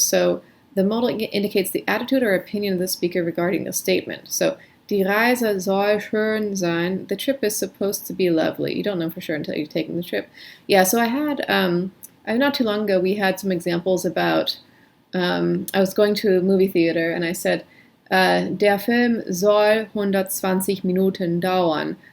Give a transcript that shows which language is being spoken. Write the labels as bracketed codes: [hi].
[en] So the modal indicates the attitude or opinion of the speaker regarding the statement. [de] So, die Reise soll schön sein. [en] The trip is supposed to be lovely. You don't know for sure until you've taken the trip. Yeah, so I had, not too long ago, we had some examples about, I was going to a movie theater and I said, [de] der Film soll 120 Minuten dauern.